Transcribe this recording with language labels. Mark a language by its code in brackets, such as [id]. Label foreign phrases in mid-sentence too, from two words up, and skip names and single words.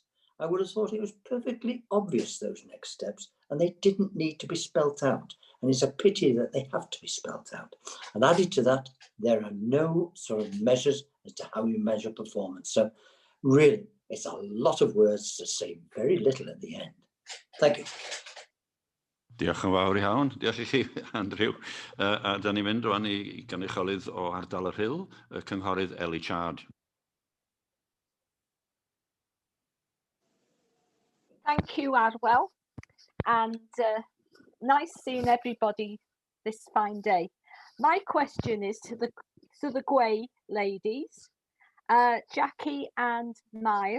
[en] I would have thought it was perfectly obvious, those next steps, and they didn't need to be spelt out. And it's a pity that they have to be spelt out. And added to that, there are no sort of measures as to how you measure performance. So really, it's a lot of words to say very little at the end. Thank you. [cy] Diolch yn fawr iawn. Diolch i chi, Andrew. A da ni'n mynd rwan i gynrychiolydd o Ardal y Rhyl, y cynghorydd Eli Chard. [en] Thank you, Arwel, and nice seeing everybody this fine day. My question is to the GWE ladies, Jackie and Mair.